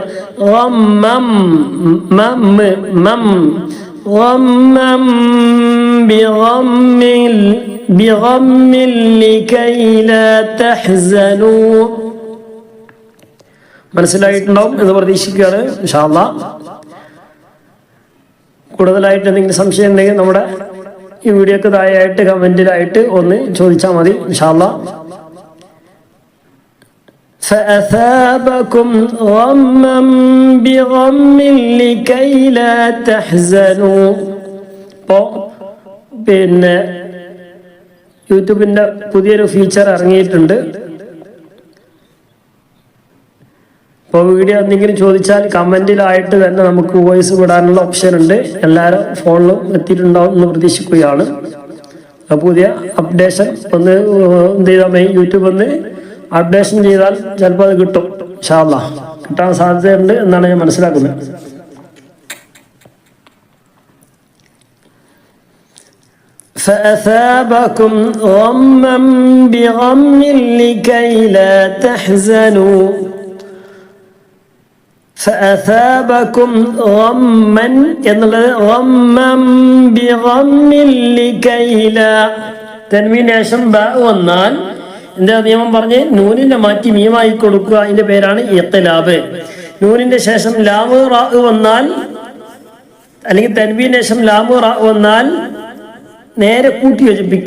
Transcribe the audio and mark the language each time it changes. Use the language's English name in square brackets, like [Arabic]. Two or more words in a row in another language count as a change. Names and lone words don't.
[Arabic] غمًا مم غمًا بغم لكي لا تحزنوا. [Malayalam] മനസ്സിലായിട്ടുണ്ടാവും എന്ന് പ്രതീക്ഷിക്കുകയാണ്. [Arabic] إن شاء الله [Malayalam] കൂടുതലായിട്ട് എന്തെങ്കിലും സംശയം ഉണ്ടെങ്കിൽ നമ്മുടെ ഈ വീഡിയോക്ക് താഴെയായിട്ട് കമന്റിലായിട്ട് ഒന്ന് ചോദിച്ചാൽ മതി. [Arabic] إن شاء الله. فأثابكم غما بغم لكي لا تحزنوا. [Malayalam] പിന്നെ യൂട്യൂബിന്റെ പുതിയൊരു ഫീച്ചർ ഇറങ്ങിയിട്ടുണ്ട്. ഇപ്പോൾ വീഡിയോ എന്തെങ്കിലും ചോദിച്ചാൽ കമന്റിലായിട്ട് തന്നെ നമുക്ക് വോയിസ് വിടാനുള്ള ഓപ്ഷൻ ഉണ്ട്. എല്ലാവരും ഫോണിലും എത്തിയിട്ടുണ്ടാവും എന്ന് പ്രതീക്ഷിക്കുകയാണ്. പുതിയ അപ്ഡേഷൻ ഒന്ന് എന്ത് ചെയ്താൽ യൂട്യൂബ് ഒന്ന് അപ്ഡേഷൻ ചെയ്താൽ ചിലപ്പോൾ അത് കിട്ടും. [Arabic] إن شاء الله [Malayalam] കിട്ടാൻ സാധ്യതയുണ്ട് എന്നാണ് ഞാൻ മനസ്സിലാക്കുന്നത്. [Arabic] فأثابكم غما بغم لكي لا تحزنوا. فأثابكم غما എന്നുള്ളത് غمًا بغم لكي لا. [Malayalam] തെൻവീന് ശേഷം ബ വന്നാൽ എന്താ നിയമം പറഞ്ഞ് നൂനിനെ മാറ്റി മീമായി കൊടുക്കുക. അതിന്റെ പേരാണ് ഇഖ്ലാബ്. നൂനിന്റെ ശേഷം ലാമ് റാ വന്നാൽ, അല്ലെങ്കിൽ തൻവീന് ശേഷം ലാമ് റാ വന്നാൽ നേരെ കൂട്ടി യോജിപ്പിക്കുക.